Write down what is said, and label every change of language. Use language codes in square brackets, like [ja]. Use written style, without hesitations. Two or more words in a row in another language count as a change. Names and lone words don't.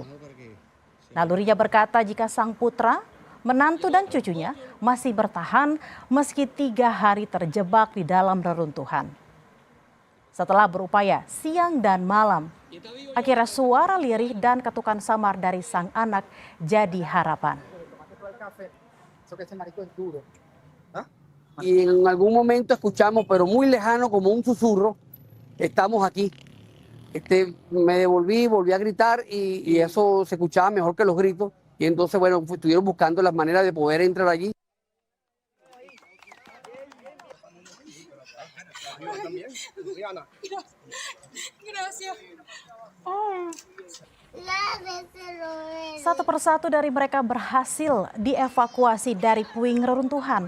[id] Nalurinya berkata jika sang putra, menantu dan cucunya masih bertahan meski 3 hari terjebak di dalam reruntuhan. Setelah berupaya siang dan malam, akhirnya suara lirih dan ketukan samar dari sang anak jadi harapan. [es] Y en algún momento escuchamos, pero muy lejano, como un susurro, estamos aquí. Me volví a gritar y eso se escuchaba mejor que los gritos. Y entonces, bueno, estuvieron buscando las maneras de poder entrar allí. [id] Satu persatu dari mereka berhasil dievakuasi dari puing reruntuhan.